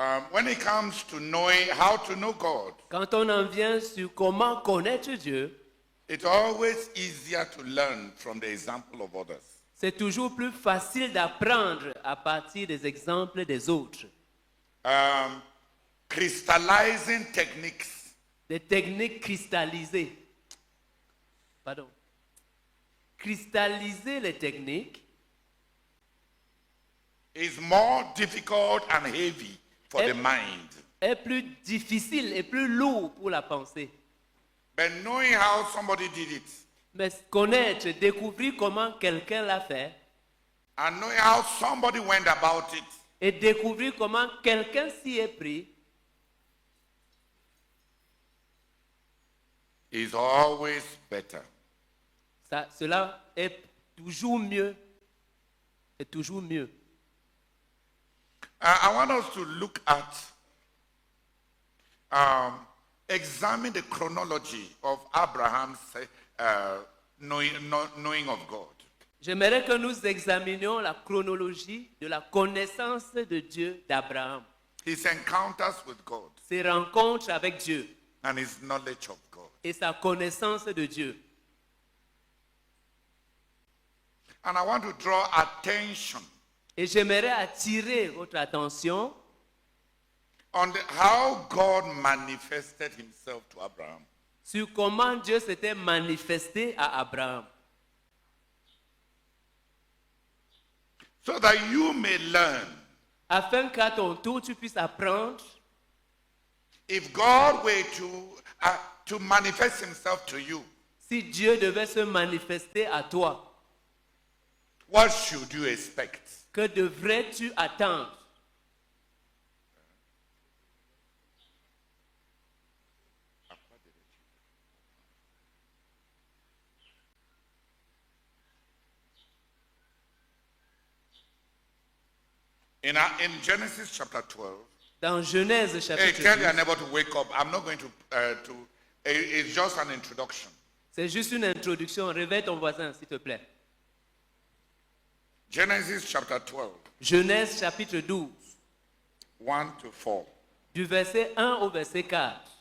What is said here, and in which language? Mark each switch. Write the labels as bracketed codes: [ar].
[en] When it comes to knowing how to know God, [fr] Quand on en vient sur comment connaître Dieu, [en] it's always easier to learn from the example of others. [fr] c'est toujours plus facile d'apprendre à partir des exemples des autres. [en] Crystallizing techniques [fr] Des techniques cristallisées. Pardon. Cristalliser les techniques [en] is more difficult and heavy for the mind. [fr] est plus difficile et plus lourd pour la pensée. [en] But knowing how somebody did it [fr] Mais connaître, découvrir comment quelqu'un l'a fait [en] and knowing how somebody went about it [fr] et découvrir comment quelqu'un s'y est pris, [en] is always better. [fr] cela est toujours mieux. C'est toujours mieux. [en] I want us to look at, examine the chronology of Abraham's knowing of God. [fr] J'aimerais que nous examinions la chronologie de la connaissance de Dieu d'Abraham, [en] His encounters with God [fr] ses rencontres avec Dieu [en] and his knowledge of God. [fr] et sa connaissance de Dieu. [en] And I want to draw attention [fr] Et j'aimerais attirer votre attention [en] on how God manifested himself to Abraham. [fr] sur comment Dieu s'était manifesté à Abraham, [en] So that you may learn, [fr] afin qu'à ton tour tu puisses apprendre [en] if God were to manifest himself to you, [fr] si Dieu devait se manifester à toi. [en] what should you expect? [fr] Que devrais-tu attendre? [en] In Genesis chapter 12, [fr] Dans Genèse [en] hey, [fr] chapitre [en] tell your [fr] 12, [en] neighbor to wake up. I'm not going to it's just an introduction. [fr] c'est juste une introduction. Réveille ton voisin, s'il te plaît. [en] Genesis chapter 12, [fr] Genèse chapitre 12, [en] 1 to 4. [fr] du verset 1 au verset 4.